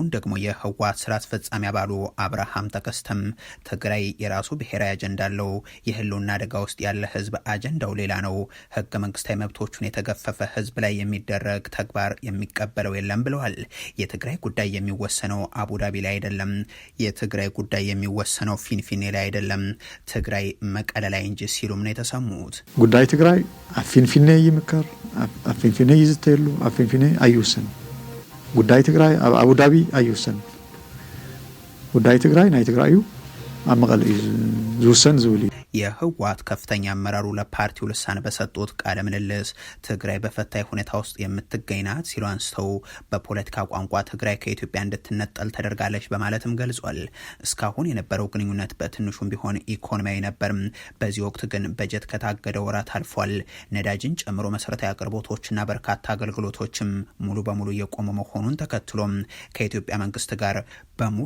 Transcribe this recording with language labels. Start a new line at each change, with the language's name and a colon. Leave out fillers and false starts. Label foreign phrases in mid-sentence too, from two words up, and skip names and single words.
Amharic: ደግሞ የህወሓት ስራ አስፈጻሚ አባሉ አብርሃም ተከስተም ትግራይ የራሱ ብሔራዊ አጀንዳ አለው፣ የህልውና አደጋ ውስጥ ያለ ህዝብ አጀንዳው ሌላ ነው፣ ህገ መንግስታዊ መብቶቹን የተገፈፈ ህዝብ ላይ የሚደረግ ተግባር የሚቀበለው የለም ብለዋል። የትግራይ ጉዳይ የሚወሰነው አቡዳቢ ላይ አይደለም፣ የትግራይ ጉዳይ የሚወሰነው ፊንፊኔ ላይ አይደለም፣ ትግራይ መቀለ ላይ እንጂ ሲሉም ነው የተሰሙት።
Tigrinya: ጉዳይ ትግራይ አፊንፊኔ ይምከር፣ አፊንፊኔ ይዝተሉ፣ አፊንፊኔ አይወሰን። ጉዳይ ትግራይ አቡዳቢ አይወሰን። ጉዳይ ትግራይ ናይ ትግራዩ ኣብ መቐለ እዩ ዝውሰን ዝብል እዩ።
Amharic: የህወሓት ከፍተኛ አመራሩ ለፓርቲው ልሳን በሰጡት ቃለ ምልልስ ትግራይ በፈታኝ ሁኔታ ውስጥ የምትገኝ ናት ሲሉ አንስተው በፖለቲካ ቋንቋ ትግራይ ከኢትዮጵያ እንድትነጠል ተደርጋለች በማለትም ገልጿል። እስካሁን የነበረው ግንኙነት በትንሹም ቢሆን ኢኮኖሚያዊ ነበርም። በዚህ ወቅት ግን በጀት ከታገደ ወራት አልፏል። ነዳጅን ጨምሮ መሰረታዊ አቅርቦቶችና በርካታ አገልግሎቶችም ሙሉ በሙሉ የቆሙ መሆኑን ተከትሎም ከኢትዮጵያ መንግስት ጋር በሙሉ